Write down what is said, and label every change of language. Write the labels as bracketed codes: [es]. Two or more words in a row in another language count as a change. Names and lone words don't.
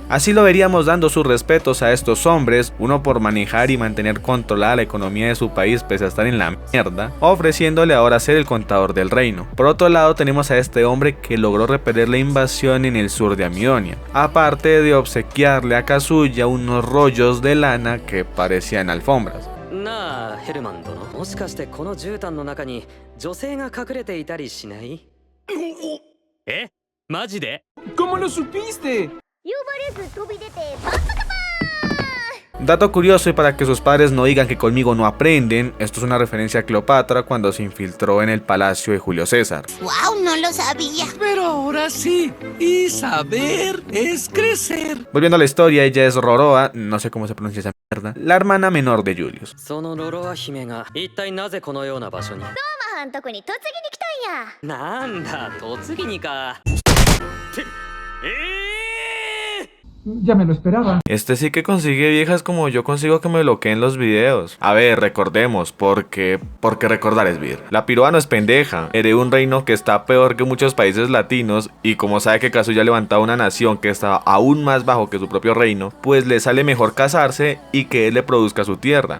[es] Así lo veríamos dando sus respetos a estos hombres, uno por manejar y mantener controlada la economía de su país pese a estar en la mierda, ofreciéndole ahora ser el contador del reino. Por otro lado tenemos a este hombre que logró repeler la invasión en el sur de Amidonia, aparte de obsequiarle a Kazuya unos rollos de lana que parecían alfombras. [ja] なあヘルマン殿、もしかしてこの絨毯の中に女性が隠れていたりしない？え？マジで？ [es] ¿Cómo lo supiste? Dato curioso y para que sus padres no digan que conmigo no aprenden, esto es una referencia a Cleopatra cuando se infiltró en el palacio de Julio César. ¡Wow! No lo sabía. Pero ahora sí. Y saber es crecer. Volviendo a la historia, ella es Roroa, no sé cómo se pronuncia esa mierda, la hermana menor de Julius. [ja] そのロロア姫が一体なぜこのような場所に？マハンとこに嫁ぎに来たんや。なんだ、嫁ぎにか。 [es] Ya me lo esperaba. Este sí que consigue viejas como yo consigo que me bloqueen los videos. A ver, recordemos, porque recordar es vivir. La piroa no es pendeja, hereda un reino que está peor que muchos países latinos, y como sabe que Kazuya ha levantado una nación que está aún más bajo que su propio reino, pues le sale mejor casarse y que él le produzca su tierra.